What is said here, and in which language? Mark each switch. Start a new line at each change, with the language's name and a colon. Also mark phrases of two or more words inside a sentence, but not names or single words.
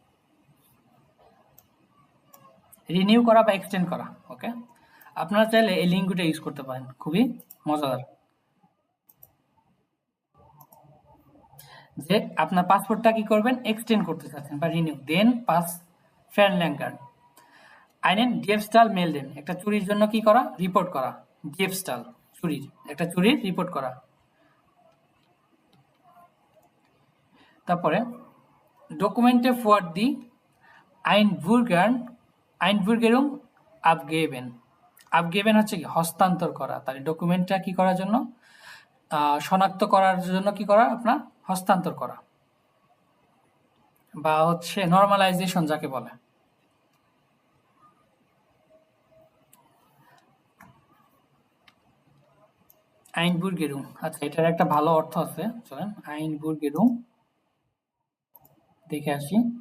Bangla: রিনিউ করা বা এক্সটেন্ড করা। ওকে, আপনারা চাইলে এই লিঙ্কটা ইউজ করতে পারেন, খুবই মজাদার। যে আপনার পাসপোর্টটা কি করবেন? এক্সটেন্ড করতে চাচ্ছেন বা রিনিউ, দেন
German: Pass verlängern. einen Diebstahl melden,
Bangla: একটা চুরির জন্য কি করা? রিপোর্ট করা। Diebstahl, চুরির, একটা চুরির রিপোর্ট করা। তারপরে
German: Dokumente für die Einbürgerung abgeben.
Bangla: abgeben হচ্ছে কি? হস্তান্তর করা। তাহলে ডকুমেন্টটা কি করার জন্য? শনাক্ত করার জন্য কি করা? আপনার হস্তান্তর করা, বা হচ্ছে নরমালাইজেশন যাকে বলে। Einbürgerung, আচ্ছা, এটার একটা ভালো অর্থ আছে, চলেন Einbürgerung দেখে আসি।